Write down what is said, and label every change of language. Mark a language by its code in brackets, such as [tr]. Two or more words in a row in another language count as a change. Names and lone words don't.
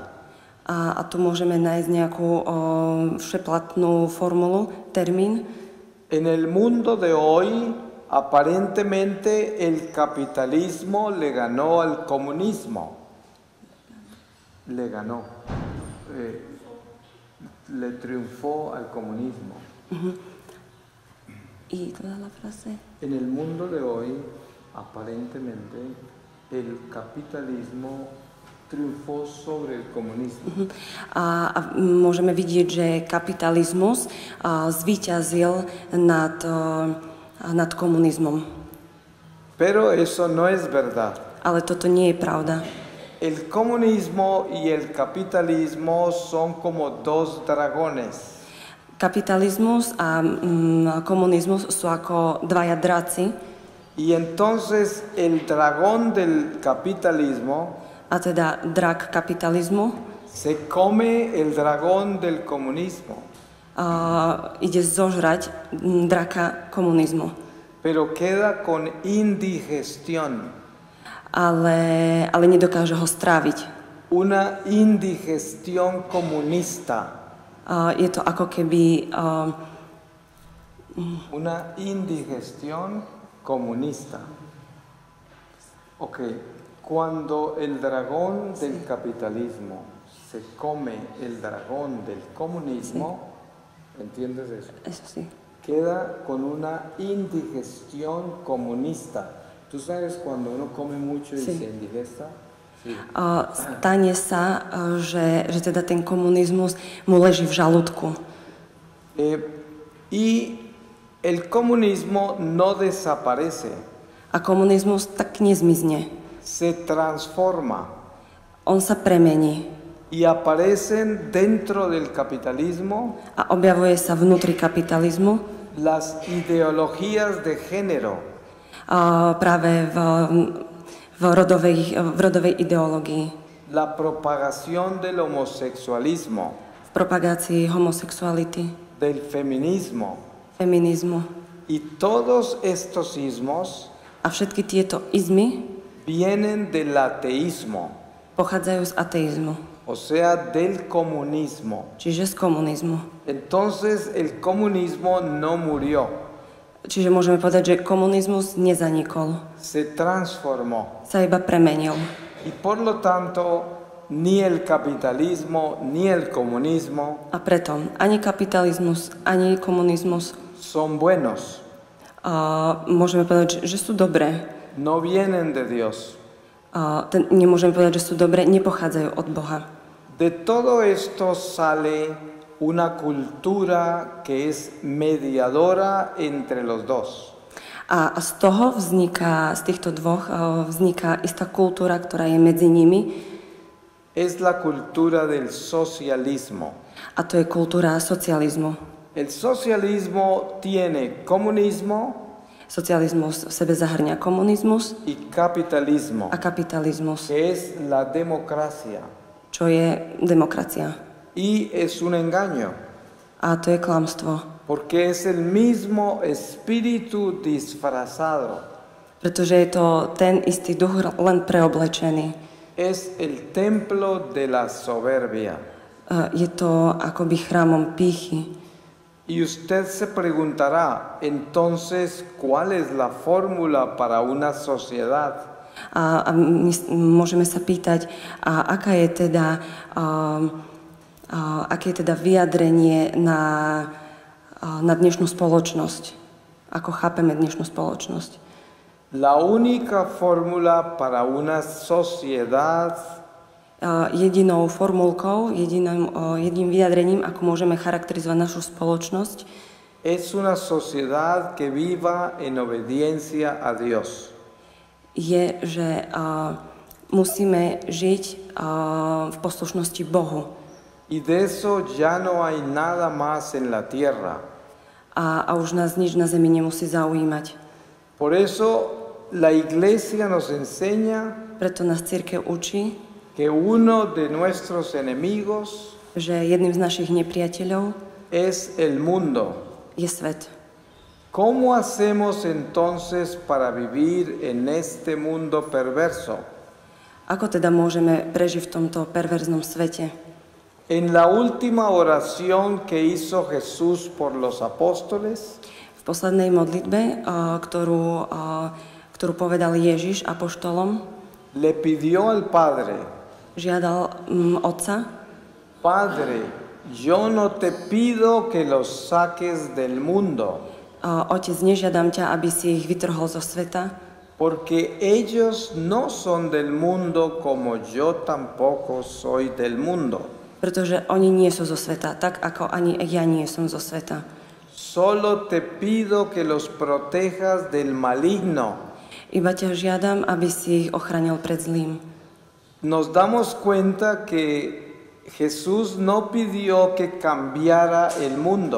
[sk] A tu môžeme nájsť nejakú všeplatnú formulu, termín. [es] En el mundo de hoy, aparentemente el capitalismo le ganó al comunismo. Le ganó. Le triunfó al comunismo. ¿Y toda la frase? En el mundo de hoy, aparentemente, el capitalismo triunfó sobre el comunismo. [sk] A môžeme vidieť, že kapitalizmus zvíťazil nad komunizmom. [es] Pero eso no es verdad. [sk] Ale toto nie je pravda. [es] El comunismo y el capitalismo son como dos dragones. [sk] Kapitalizmus a komunizmus sú ako dvaja draci. [es] Y entonces el dragón del capitalismo [sk] a teda drak kapitalizmu [es] se come el dragón del comunismo. [sk] Ide zožrať draka komunizmu. [es] Pero queda con indigestión. [sk] Ale nedokáže ho stráviť. [es] Una indigestión comunista. [sk] Je to ako keby [es] una indigestión comunista. Cuando el dragón del capitalismo se come el dragón del comunismo, ¿entiendes eso? Eso sí. Queda con una indigestión comunista. ¿Tú sabes cuando uno come mucho y se indigesta? Sí. [sk] Stane sa, že teda ten komunizmus mu leží v žalúdku. [es] Y el comunismo no desaparece. [sk] A komunizmus tak nezmizne. [es] Se transforma. [sk] On sa premení. [es] Y aparecen dentro del capitalismo. [sk] A objavuje sa vnútri kapitalizmu. [es] Las ideologías de género. [sk] Práve v rodovej ideológii. [es] La propagación del homosexualismo. [sk] V propagácii homosexuality. [es] Del feminismo. [sk] Feminizmu. [es] Y todos estos ismos [sk] a všetky tieto izmy [es] vienen del ateísmo. [sk] Pochádzajú z ateizmu. [es] O sea, del comunismo. [sk] Čiže z komunizmu. [es] Entonces el comunismo no murió. [sk] Čiže môžeme povedať, že komunizmus nezanikol. [es] Se transformó. [sk] Sa iba premenil. [es] Y por lo tanto, ni el capitalismo ni el comunismo [sk] a preto ani kapitalizmus, ani komunizmus [es] son buenos. [sk] Môžeme povedať, že sú dobré. [es] No vienen de Dios. [sk] Nemôžeme povedať, že sú dobré, nepochádzajú od Boha. [es] De todo esto sale una cultura que es mediadora entre los dos. [sk] A z toho vzniká, z týchto dvoch vzniká istá kultúra, ktorá je medzi nimi. [es] Es la cultura del socialismo. [sk] A to je kultúra socializmu. [es] El socialismo tiene comunismo. [sk] Socializmus v sebe zahrňa komunizmus [es] y capitalismo. [sk] A kapitalizmus. [es] Que es la democracia. [sk] Čo je demokracia. [es] Y es un engaño. [sk] A to je klamstvo. [es] Porque es el mismo espíritu disfrazado. [sk] Pretože je to ten istý duch len preoblečený. [es] Es el templo de la soberbia. [sk] Je to akoby chrámom pýchy. [es] Y usted se preguntará, entonces, ¿cuál es la fórmula para una sociedad? [sk] A my môžeme sa pýtať, aké je teda vyjadrenie na dnešnú spoločnosť. Ako chápeme dnešnú spoločnosť. [es] La única fórmula para una sociedad [sk] Jedinou formulkou, jediným vyjadrením, ako môžeme charakterizovať našu spoločnosť, [es] es una sociedad que viva en obediencia a Dios. [sk] je, že musíme žiť v poslušnosti Bohu. [es] Y de eso ya no hay nada más en la tierra. [sk] A už nás nič na zemi nemusí zaujímať. [es] Por eso la iglesia nos enseña [sk] Preto nás cirkev učí, [es] que uno de nuestros enemigos [sk] že jedným z našich nepriateľov [es] es el mundo. [sk] je svet. [es] ¿Cómo hacemos entonces para vivir en este mundo perverso? [sk] Ako teda môžeme prežiť v tomto perverznom svete? [es] En la última oración que hizo Jesús por los apóstoles, [sk] V poslednej modlitbe, ktorú povedal Ježiš apoštolom, [es] le pidió al Padre: [sk] žiadal Otca: [es] Padre, yo no te pido que los saques del mundo, [sk] Otec, nežiadam ťa, aby si ich vytrhol zo sveta, [es] porque ellos no son del mundo como yo tampoco soy del mundo. [sk] pretože oni nie sú zo sveta, tak ako ani ja nie som zo sveta. [es] Solo te pido que los protejas del maligno. [sk] Iba ťa žiadam, aby si ich ochránil pred zlým. [es] Nos damos cuenta que Jesús no pidió que cambiara el mundo,